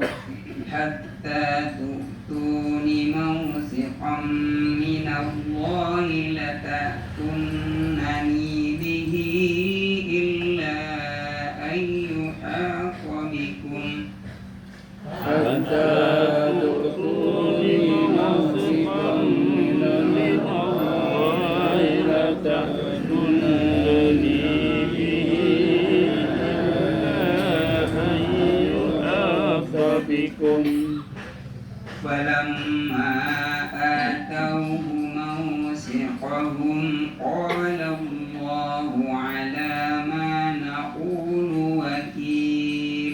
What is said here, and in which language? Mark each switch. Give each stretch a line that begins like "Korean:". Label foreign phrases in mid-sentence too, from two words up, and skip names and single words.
Arabic: حتى تؤتون موثقا من الله لتأتنني به إلا أن يحاط بكم. حتى تؤتون موثقا من الله لتأتنني به إلا أن يحاط بكم. فلما آتوه موثقهم قال الله على ما نقول وكيل.